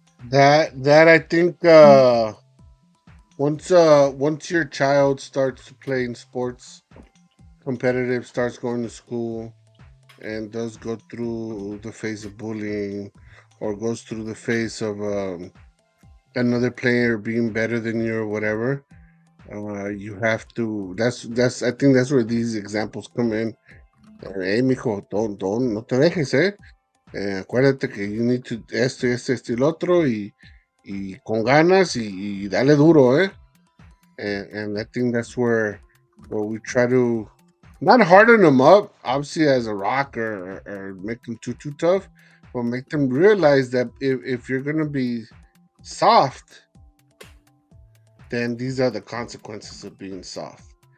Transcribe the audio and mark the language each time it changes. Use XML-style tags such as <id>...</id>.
<en>That I think once your child starts playing sports, competitive, starts going to school, and does go through the phase of bullying, or goes through the phase of another player being better than you or whatever, you have to. That's. I think that's where these examples come in.</en> <es>Hey, mijo, no te dejes, eh. Acuérdate que</es> <en>you need to</en> <es>esto y el otro, y con ganas, y dale duro, eh.</es> <en>And I think that's where we try to not harden them up, obviously, as a rock, or make them too tough, but make them realize that if you're gonna be soft, then these are the consequences of being soft.</en>